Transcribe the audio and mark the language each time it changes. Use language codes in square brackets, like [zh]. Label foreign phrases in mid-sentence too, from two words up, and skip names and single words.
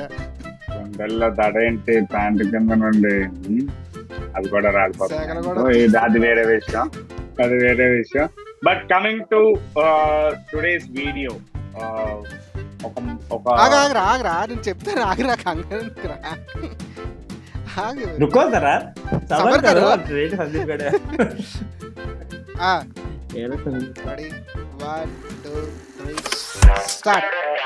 [te] గుండెల్లో దడ ఏంటి, ప్యాంటు కింద నుండి అది కూడా రాలిపోతుంది. అది వేరే విషయం. [en] But coming to today's video, [te] ఒక ఆగరా ఆగరా నేను చెప్తాను, ఆగరా కంగారు ఆగు. [hi] रुको जरा सबर सबर करो करो। रेट संदीप गड़े ఆ, ये ना संदीप [en] ready? 1 2 3 స్టార్ట్.